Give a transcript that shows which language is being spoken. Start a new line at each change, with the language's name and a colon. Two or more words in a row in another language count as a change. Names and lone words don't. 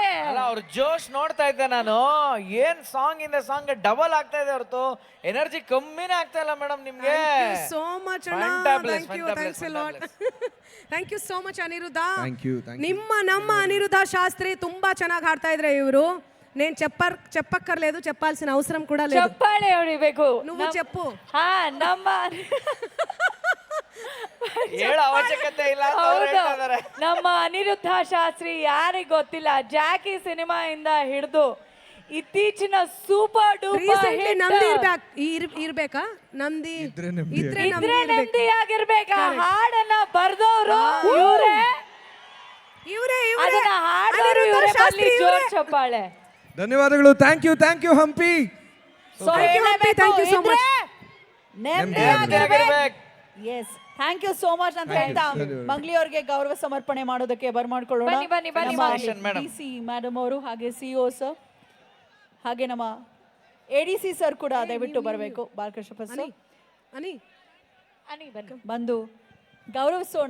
Kannada: ಅಲ್ಲ ಅವ್ರ ಜೋಶ್ ನೋಡ್ತಾ ಇದ್ದೆ ನಾನು. ಏನ್ ಸಾಂಗ್ ಇಂದ ಸಾಂಗ್ ಡಬಲ್ ಆಗ್ತಾ ಇದೆ ಹೊರತು ಎನರ್ಜಿ ಕಮ್ಮಿನೇ ಆಗ್ತಾ ಇಲ್ಲ ಮೇಡಮ್ ನಿಮ್ಗೆ.
English: so much anna. Fantabulous, thank you, thanks a lot. thank you so much Aniruddha. thank you.
Kannada: ನಮ್ಮ ಅನಿರುದ್ಧ ಶಾಸ್ತ್ರಿ ತುಂಬಾ ಚೆನ್ನಾಗಿ ಹಾಡ್ತಾ ಇದ್ರೆ ಇವರು.
Telugu: నేను చెప్పక్కర్లేదు, చెప్పాల్సిన అవసరం కూడా లేదు.
Kannada: ಚಪ್ಪಾಳೆ ಹೊಡಿಬೇಕು.
Telugu: నువ్వు చెప్పు.
Kannada: ಹಾ ನಮ್ಮ ಹೇಳ ಅವಶ್ಯಕತೆ ಇಲ್ಲ ಅಂತ ಅವ್ರು ಹೌದು. ಹೇಳ್ತಾ ಇದಾರೆ. ನಮ್ಮ ಅನಿರುದ್ಧ ಶಾಸ್ತ್ರಿ ಯಾರಿಗ್ ಗೊತ್ತಿಲ್ಲ, ಜಾಕಿ ಸಿನಿಮಾ ಇಂದ ಹಿಡಿದು ಇತ್ತೀಚಿನ
English: super duper
Kannada: ರೀಸೆಂಟ್ಲಿ ನಮ್ದಿ ಇರ್ಬೇಕಾ? ನಮ್ದಿ ಇದ್ರೆ ನೆಮ್ಮದಿ. ಇದ್ರೆ ಇದ್ರೆ ನಮ್ದಿ ಇರ್ಬೇಕು. ನೆಮ್ಮದಿಯಾಗಿರ್ಬೇಕಾ? ಹಾಡನ್ನ ಬರ್ದವ್ರು ಇವರೇ, ಇವರೇ ಅದನ್ನ ಹಾಡೋರು ಇವರೇ. ಬಲ್ಲಿ ಜೋರ್ ಚಪ್ಪಾಳೆ. ಧನ್ಯವಾದಗಳು.
English: thank you
Kannada: ಹಂಪಿ. ಸೊ
English: Thank you, Hampi. Thank you so much.
Kannada: ನೆಮ್ಮದಿಯಾಗಿರ್ಬೇಕು.
English: yes thank you so much
Kannada: ಅಂತ ಹೇಳ್ತಾ ಮಂಗ್ಲಿ ಅವ್ರಿಗೆ ಗೌರವ ಸಮರ್ಪಣೆ ಮಾಡೋದಕ್ಕೆ ಬರ್ಮಾಡ್ಕೊಳ್ಳೋಣ. ಬನ್ನಿ madam. ಸಿ ಮೇಡಮ್ ಅವರು, ಹಾಗೆ ಸಿಒ ಸರ್, ಹಾಗೆ ನಮ್ಮ ಎಡಿಸಿ ಸರ್ ಕೂಡ ದಯವಿಟ್ಟು ಬರಬೇಕು. ಬಾಲಕೃಷ್ಣಪ್ಪ ಸರ್ ಅನಿ ಬಂದು ಗೌರವಿಸೋಣ.